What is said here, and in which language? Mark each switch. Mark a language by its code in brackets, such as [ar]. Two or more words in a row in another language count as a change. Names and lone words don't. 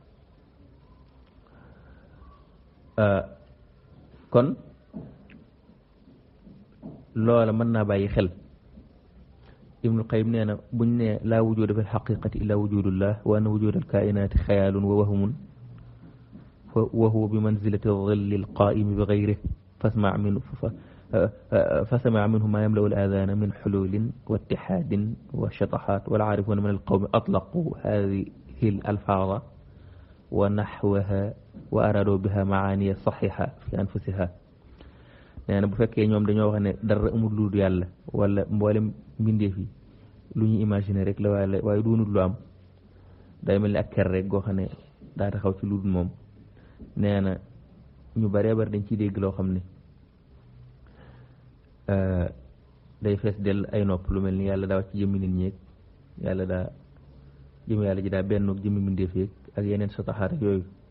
[wo] kon loola mën naa bàyyi xel ibnul qayyim nee na buñ ne [ar] لا وجود في الحقيقة إلا وجود الله وأن وجود الكائنات خيال ووهم وهو بمنزلة ظل القائم بغيره فسمع منه ما يملأ الآذان من حلول واتحاد وشطحات والعارفون من القوم أطلقوا هذه الألفاظ ونحوها وأرادوا بها معاني صحيحة في أنفسها يعني [wo] bu fekkee ñoom dañoo wax ne dara amul lu dul yàlla wala mboolem mbindeef yi lu ñu imaginer rek la waaye doonul lu am day mel ni ak ker rek goo xam ne daa taxaw ci lu dul moom nee na ñu baree bari dañ ciy dégg loo xam ne day fees del ay nopp lu mel ni yàlla daa wax ci jëmmi nit ñeeg yàlla daa jëmmi yàlla ji daa benn jëmmi mbindeef yeeg ak yeneen sotaxaar yooyu